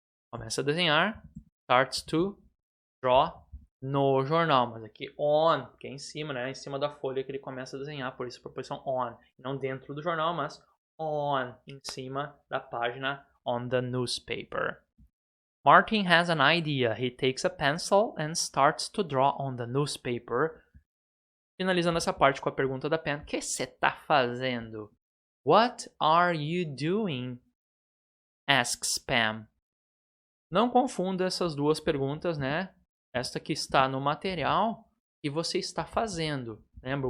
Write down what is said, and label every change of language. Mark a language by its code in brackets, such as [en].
[pt] Começa a desenhar, [en] starts to draw [pt] no jornal. Mas aqui on, que é em cima, né? Em cima da folha que ele começa a desenhar, por isso a proposição on. Não dentro do jornal, mas on, em cima da página [en] on the newspaper. Martin has an idea. He takes a pencil and starts to draw on the newspaper. [pt] Finalizando essa parte com a pergunta da Pen. O que você tá fazendo? [en] What are you doing? Asks Pam. [pt] Não confunda essas duas perguntas, né? Esta que está no material e você está fazendo. Lembra?